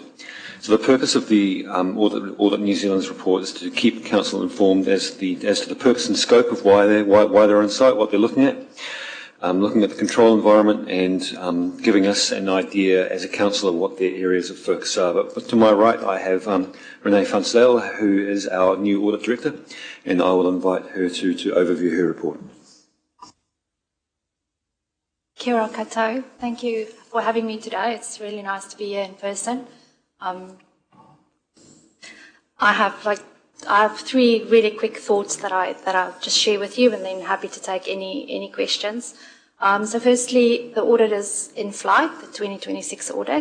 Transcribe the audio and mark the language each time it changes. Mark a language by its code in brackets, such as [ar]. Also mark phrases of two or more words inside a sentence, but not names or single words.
[en] So the purpose of the Audit New Zealand's report is to keep Council informed as to the purpose and scope of why they're on site, what they're looking at the control environment, and giving us an idea as a Council of what their areas of focus are. But to my right, I have Renee Funsdale, who is our new Audit Director, and I will invite her to overview her report. [mi] Kia ora koutou. [en] Thank you for having me today. It's really nice to be here in person. I have three really quick thoughts that I'll just share with you, and then happy to take any questions. So firstly, the audit is in flight, the 2026 audit.